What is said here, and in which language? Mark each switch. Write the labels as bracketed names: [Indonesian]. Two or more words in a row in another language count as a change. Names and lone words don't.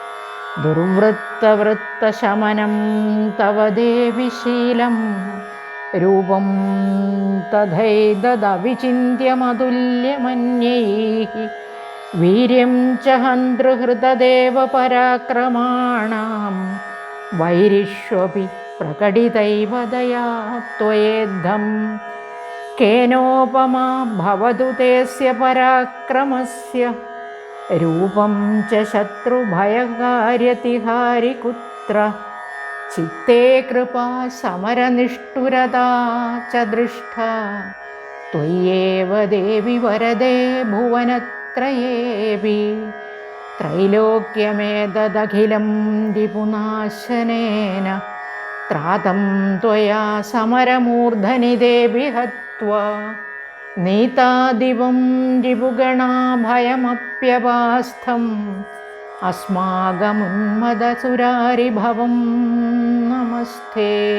[Sanskrit] दुर्वृत्तवृत्तशमनं तव देवि शीलं रूपं तथैतदविचिन्त्यमतुल्यमन्यैः वीर्यं च हन्तृहृतदेव पराक्रमाणां वैरिष्वपि प्रकटितैव दया त्वयेद्धं केनोपमा भवतु तेस्य पराक्रमस्य रूपं च शत्रुभयकार्यतिहारि कुत्र ചിത്തേ കൃപാ സമരനിഷ്ഠുരതാ ച ദൃഷ്ടാ ത്വയ്യേവ ദേവി വരദേ ഭുവനത്രയേപി ത്രൈലോക്യമേതദഖിലം രിപുനാശനേന ത്രാതം ത്വയാ സമരമൂർധനി ദേവി ഹത്വാ നീതാദിവം രിപുഗണാഭയമപ്യപാസ്ഥം അസ്മാകമുന്മദസുരാരിഭവം നമസ്തേ.